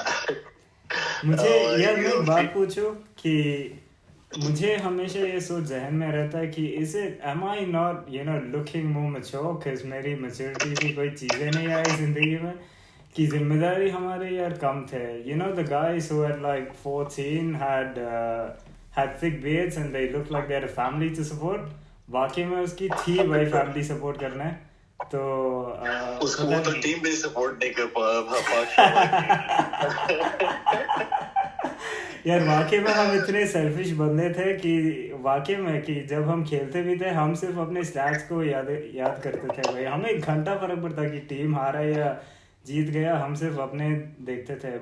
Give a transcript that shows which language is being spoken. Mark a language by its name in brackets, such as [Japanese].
[Hindi] जी। मुझे यार मैं एक बात फिर पूछूं कि मुझे हमेशा ये सोच जहन में रहता है कि [English] is it am I not looking more mature, [Hindi] because मेरी मैच्योरिटी की कोई चीज़ें नहीं आई ज़िंदगी में, कि जिम्मेदारी हमारे यार कम थे। [English] The guys who had like 14 had thick beards and they looked like they had a family to support। [Hindi] वाकई में उसकी थी भाई फैमिली सपोर्ट करना है। तो उसको पता वो तो नहीं टीम भी सपोर्ट नहीं कर पा यार वाकई में हम इतने सेल्फिश बंदे थे कि वाकई में कि जब हम खेलते भी थे हम सिर्फ अपने स्टैट्स को याद करते थे भाई, हमें एक घंटा फर्क पड़ता कि टीम हारा या जीत गया, हम सिर्फ अपने देखते थे।